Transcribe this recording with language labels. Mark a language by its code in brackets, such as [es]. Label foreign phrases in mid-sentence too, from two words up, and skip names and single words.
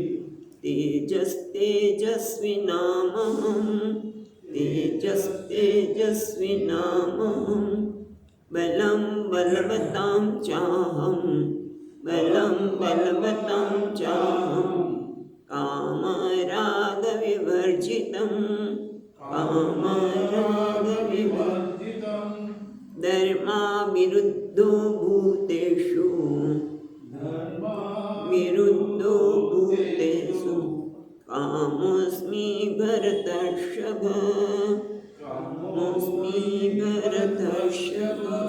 [sa] तेजस्तेजस्विनामहं तेजस्तेजस्विनामहं बलं बलवतां चाहं बलं बलवतां चाहं कामरागविवर्जितं कामरागविवर्जितं विरुद्धो भूतेषु विरुद्धो भूतेषु कामोस्मि भरतर्षभ कामोस्मि भरतर्षभ.